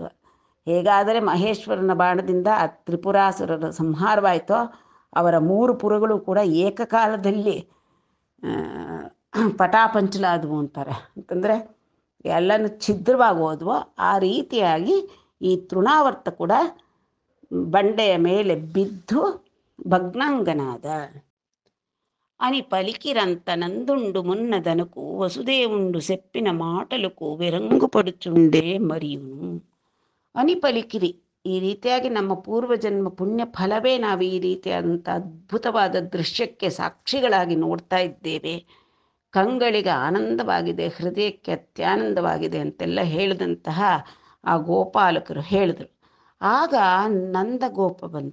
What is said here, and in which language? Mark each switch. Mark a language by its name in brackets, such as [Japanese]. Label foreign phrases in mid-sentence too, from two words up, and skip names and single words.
[Kannada] ಹೇಗಾದರೆ ಮಹೇಶ್ವರನ ಬಾಣದಿಂದ ಆ ತ್ರಿಪುರಾಸುರರ ಸಂಹಾರವಾಯಿತೋ, ಅವರ ಮೂರು ಪುರಗಳು ಕೂಡ ಏಕಕಾಲದಲ್ಲಿ ಪಟಾಪಂಚಲಾದವು ಅಂತಾರೆ. ಅಂತಂದರೆ ಎಲ್ಲನೂ ಛಿದ್ರವಾಗೋದ್ವೋ ಆ ರೀತಿಯಾಗಿ ಈ ತೃಣಾವರ್ತ ಕೂಡ ಬಂಡೆಯ ಮೇಲೆ ಬಿದ್ದು ಭಗ್ನಾಂಗನಾದ. [Telugu] అని పలికిరంత నందుండు మున్నదనుకు వసుదేవుండు సెప్పిన మాటలకు విరంగుపడుచుండే మరియును అని పలికిರಿ. [Kannada] ಈ ರೀತಿಯಾಗಿ ನಮ್ಮ ಪೂರ್ವಜನ್ಮ ಪುಣ್ಯ ಫಲವೇ ನಾವು ಈ ರೀತಿಯಾದಂಥ ಅದ್ಭುತವಾದ ದೃಶ್ಯಕ್ಕೆ ಸಾಕ್ಷಿಗಳಾಗಿ ನೋಡ್ತಾ ಇದ್ದೇವೆ. ಕಂಗಳಿಗೆ ಆನಂದವಾಗಿದೆ, ಹೃದಯಕ್ಕೆ ಅತ್ಯಾನಂದವಾಗಿದೆ ಅಂತೆಲ್ಲ ಹೇಳಿದಂತಹ ಆ ಗೋಪಾಲಕರು ಹೇಳಿದರು. ಆಗ ನಂದಗೋಪ ಬಂದ.